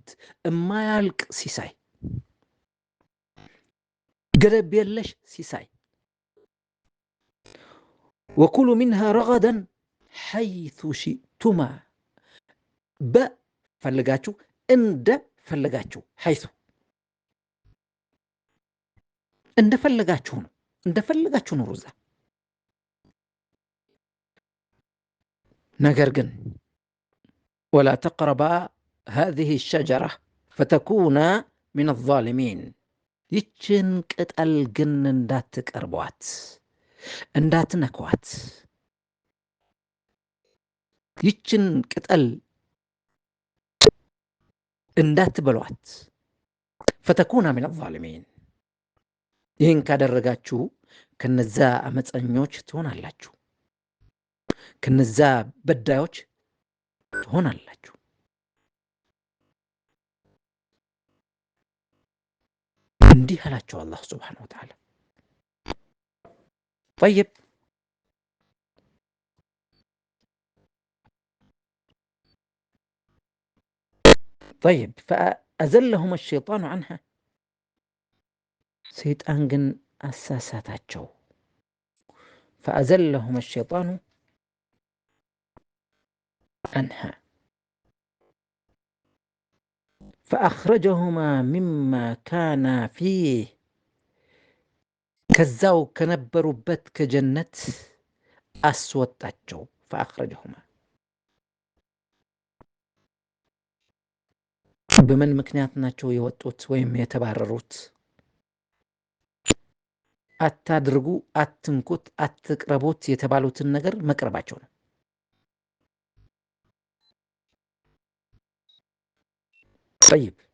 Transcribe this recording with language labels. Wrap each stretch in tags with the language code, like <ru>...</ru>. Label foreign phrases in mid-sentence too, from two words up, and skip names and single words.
<am>እማያልቅ ሲሳይ፣ ገደብ የለሽ ሲሳይ።</am> <ar>وكلا منها رغدا حيث شئتما</ar> <am>በፈለጋችሁ እንደፈለጋችሁ፣ ሐይቱ እንደፈለጋችሁ ነው፣ እንደፈለጋችሁ ኑሩ እዛ። ነገር ግን</am> <ar>ولا تقربا هذه الشجرة فتكون من الظالمين</ar> <am>ይችን ቅጠል ግን እንዳትቀርቧት፣ እንዳትነኳት፣ ይችን ቅጠል እንዳትበሏት።</am> <ar>فتكونا من الظالمين</ar> <am>ይህን ካደረጋችሁ ከነዛ አመፀኞች ትሆናላችሁ፣ ከነዛ በዳዮች ትሆናላችሁ። እንዲህ አላቸው አላህ</am> <ar>سبحانه وتعالى። طيب طيب فأزلهم الشيطان عنها</ar> <am>ሰይጣን ግን አሳሳታቸው።</am> <ar>فأزلهم الشيطان عنها فأخرجهما مما كان فيه</ar> <am>ከዛው ከነበሩበት ከጀነት አስወጣቸው። فأخرجهما በምን ምክንያት ናቸው የወጡት ወይም የተባረሩት? አታድርጉ፣ አትንኩት፣ አትቅረቡት የተባሉትን ነገር መቅረባቸው ነው። طيب</am>